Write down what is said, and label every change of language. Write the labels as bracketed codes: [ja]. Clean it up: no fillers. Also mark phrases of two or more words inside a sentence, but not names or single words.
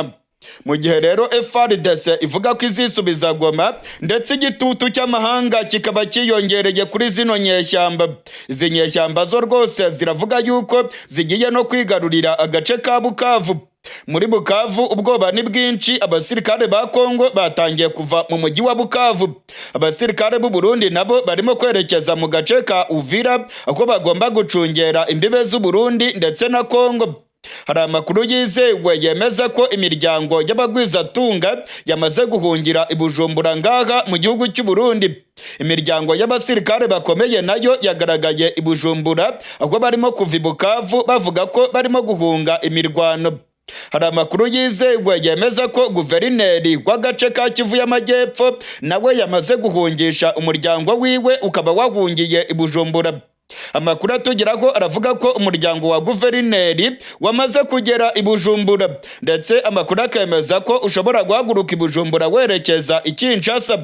[rw] Mu gihe rero SADC ivuga ko izisubiza Goma ndetse igitutu cy'amahanga kikaba cyiyongereye kuri zino nyeshyamba. Izi nyeshyamba zo rwose ziravuga yuko zigiye no kwigarurira agace ka Bukavu. Muri Bukavu ubwoba ni bwinshi, abasirikare ba Congo batangiye kuva mu mujyi wa Bukavu. Abasirikare b'u Burundi nabo barimo kwerekeza mu gace ka Uvira aho bagomba gucungera imbibe z'u Burundi ndetse na Congo. Hari amakuru yizewe yemeza ko imiryango y'abagwizatunga yamaze guhungira i Bujumbura ngaha mu gihugu cy'u Burundi. Imiryango y'abasirikare bakomeye nayo yagaragaye i Bujumbura aho barimo kuva i Bukavu bavuga ko barimo guhunga imirwano. Hari amakuru yizewe yemeza ko guverineri w'agace ka Kivu y'Amajyepfo nawe yamaze guhungisha umuryango wiwe ukaba wahungiye i Bujumbura. Amakuru atugeraho aravuga ko umuryango wa guverineri wamaze kugera i Bujumbura, ndetse amakuru akemeza ko ushobora guhaguruka i Bujumbura werekeza i Kinshasa.